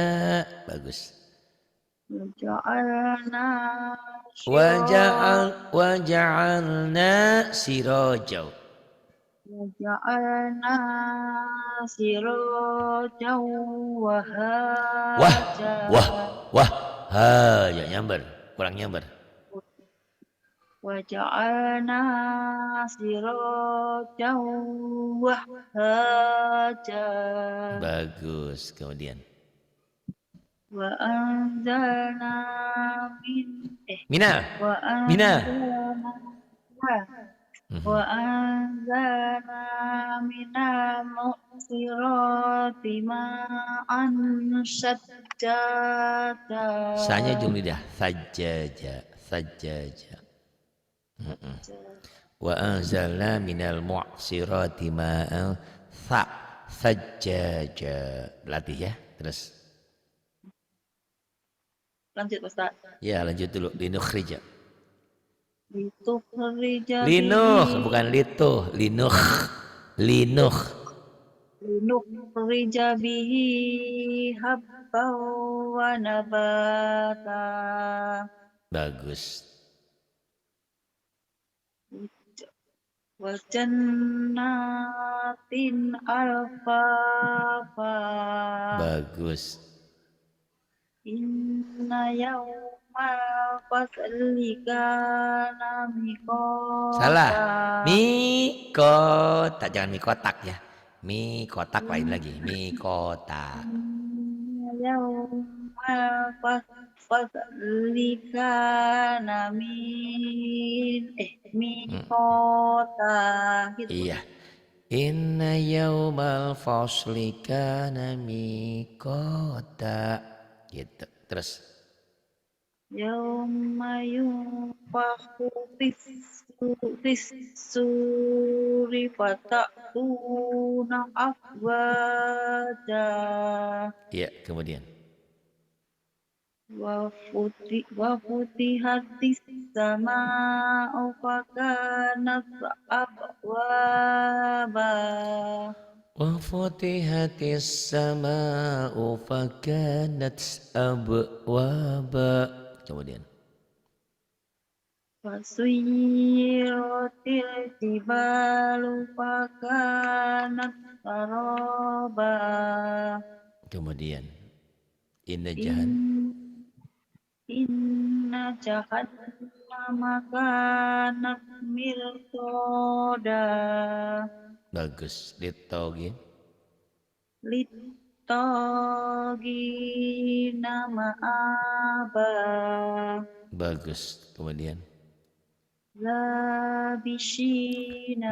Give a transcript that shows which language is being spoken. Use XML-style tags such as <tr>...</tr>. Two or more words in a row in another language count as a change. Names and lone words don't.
<ar>Bagus. وجعلنا سراجا. وجعلنا سراجا Wah, wahaja. وه وه.</ar> <id>Ha, ya nyamber, kurang nyamber.</id> <ar>وجعلنا سراجا وهاجا</ar> <id>Bagus. Kemudian.</id> <ar>وأنزلنا من من من. وأنزلنا Mhm. وأنزلنا من المعصرات ماء ثجاجا</ar> <id>Sanya ujung lidah.</id> <ar>ثجاجا ثجاجا. وأنزلنا من المعصرات ماء ثجاجا.</ar> <id>Latih ya. Terus. Lanjut Ustaz. Ya lanjut dulu.</id> <ar>Linukhrija. Litukhrija Linuh. bihi</ar> <id>Bukan lituh. Linuh. Linuh.</id> <ar>لنخرج به حبا ونباتا</ar> <id>Bagus.</id> <ar>وجنات ألفافا</ar> <id>Bagus.</id> <ar>إن يوم الفصل كان</ar> <id>Salah.</id> <ar>miqata</ar> <id>Mikota. Jangan mikotak ya. Mikotak lain lagi. Mikota.</id> <ar>إن يوم الفصل كان ميقاتا gitu.</ar> <id>Iya.</id> <ar>إن يوم الفصل كان ميقاتا.</ar> <id>Gitu. Terus.</id> <ar>يوم ينفخ في الصور فتأتون أفواجا</ar> <id>Iya. Kemudian.</id> <ar>وفتحت السماء فكانت أبوابا وفتحت السماء فكانت أبوابا.</ar> <id>Kemudian.</id> <ar>فسيرت الجبال فكانت سرابا</ar> <id>Kemudian.</id> <ar>Inna إن جهنم كانت مرصادا</ar> <id>Bagus. Litogin.</id> <ar>للطاغين مآبا</ar> <id>Bagus. Kemudian.</id> <ar>labishina</ar>